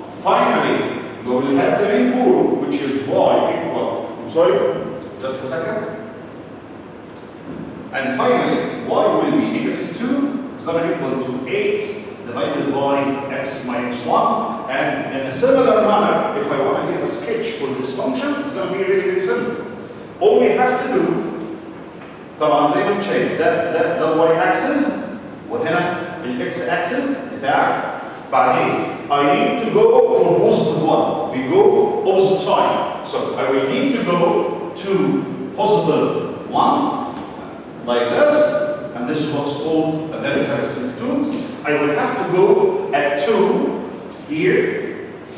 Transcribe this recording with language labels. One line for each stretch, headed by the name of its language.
English: Finally, you will have the main form, which is y equal, I'm sorry, just a second. And finally, y will be negative 2, it's going to be equal to 8 divided by x minus 1. And in a similar manner, if I want to give a sketch for this function, it's going to be really, really simple. All we have to do,
Arabic: طبعا زي ما انت شايف ده الواي اكسس وهنا الاكس اكسس بتاعك. بعدين
English: I need to go for positive 1. We go opposite side. So I will need to go to positive 1 like this, and this is what's called a vertical asymptote. I will have to go at 2 here.